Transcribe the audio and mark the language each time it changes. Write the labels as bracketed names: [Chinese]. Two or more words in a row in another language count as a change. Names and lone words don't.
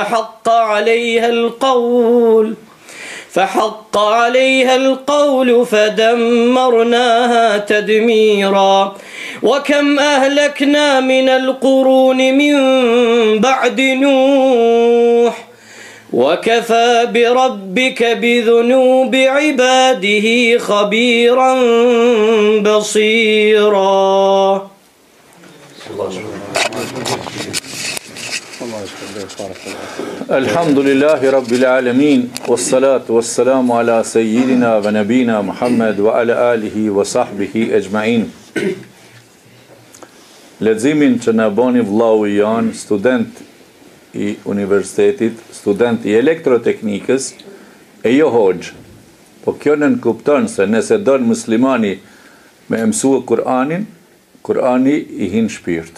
[Arabic] فحق عليها القول فدمرناها تدميرا وكم أهلكنا من القرون من بعد نوح وكفى بربك بذنوب عباده خبيرا بصيرا الحمد لله رب العالمين والصلاة والسلام على سيدنا ونبينا محمد وعلى آله وصحبه أجمعين. [Albanian] Leximin që na boni vllau i janë, student i universitetit, student i elektroteknikës, e jo hoxh. Po kjo nënkupton se nëse don muslimani me mësua Kur'anin, Kur'ani i hin shpirt.